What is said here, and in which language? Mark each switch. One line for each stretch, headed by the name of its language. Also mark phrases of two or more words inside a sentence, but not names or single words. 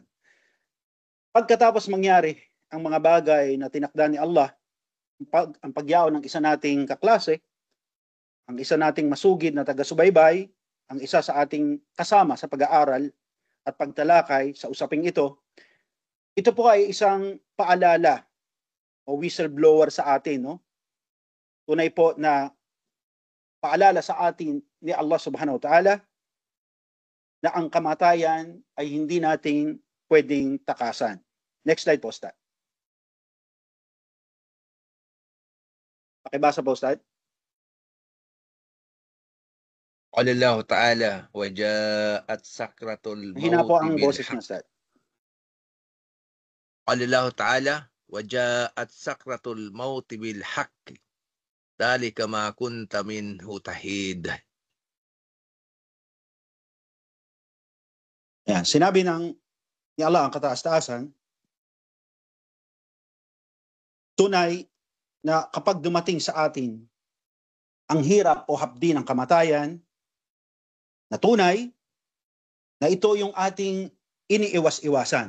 Filipino: Pagkatapos mangyari ang mga bagay na tinakda ni Allah, ang pagyaw ng isa nating kaklase, ang isa nating masugid na taga-subaybay, ang isa sa ating kasama sa pag-aaral at pagtalakay sa usaping ito, ito po ay isang paalala o whistleblower sa atin, no? Tunay po na paalala sa atin ni Allah
Arabic: سبحانه وتعالى
Filipino: na ang kamatayan ay hindi natin pwedeng takasan.
English: Next slide
Filipino: po, Ustad. Pakibasa po, Ustad.
Arabic: قال الله تعالى وجاءت سكرة الموت.
Filipino: Hina po ang boses niya, Ustad.
Arabic: قال الله تعالى وجاءت سكرة الموت بالحق ذلك ما كنت منه تحيد.
Filipino: Yan, sinabi ni Allah ang kataas-taasan, tunay na kapag dumating sa atin ang hirap o hapdi ng kamatayan, na tunay na ito yung ating iniiwas-iwasan.